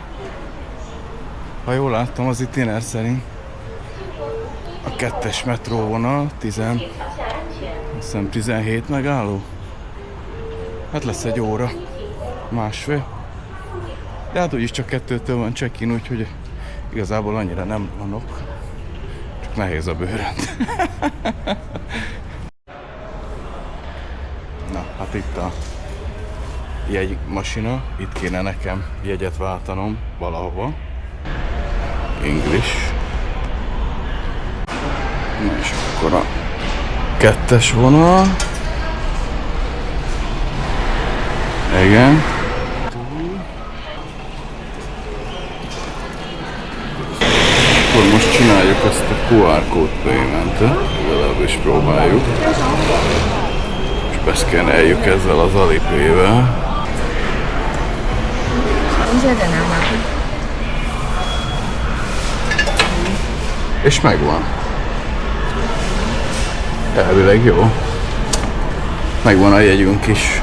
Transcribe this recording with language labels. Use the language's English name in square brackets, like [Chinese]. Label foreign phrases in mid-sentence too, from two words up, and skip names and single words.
[Hungarian] Ha jól láttam az itiner szerint, a 2-es metróvonal 17 megálló. Hát lesz egy óra, másfél. De hát úgyis csak 2-től van check-in, úgyhogy igazából annyira nem vanok. Csak nehéz a bőrönd. Na, hát itt a jegymasina. Itt kéne nekem jegyet váltanom valahova. English. Na és akkor a 2-es vonal. Igen. Akkor most csináljuk ezt a [English] QR code payment- [Hungarian] et, legalábbis próbáljuk. És beszkenneljük ezzel az Alipay-vel. És megvan. Elvileg jó. Megvan a jegyünk is.